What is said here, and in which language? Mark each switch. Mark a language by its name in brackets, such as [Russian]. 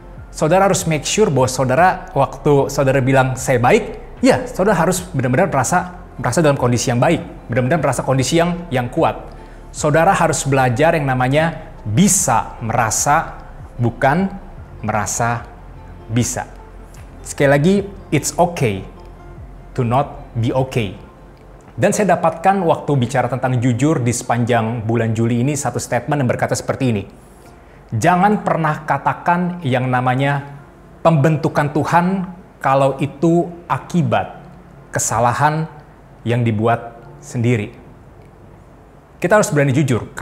[Indonesian] Saudara harus [English] make sure [Indonesian] bahwa saudara, waktu saudara bilang saya baik, ya saudara harus benar-benar merasa dalam kondisi yang baik. Benar-benar merasa kondisi yang kuat. Saudara harus belajar yang namanya bisa merasa, bukan merasa bisa. Sekali lagi, [English] it's okay to not be okay. [Indonesian] Dan saya dapatkan waktu bicara tentang jujur di sepanjang bulan Juli ini satu statement yang berkata seperti ini. Jangan pernah katakan yang namanya pembentukan Tuhan kalau itu akibat kesalahan yang dibuat sendiri. Kita harus berani jujur.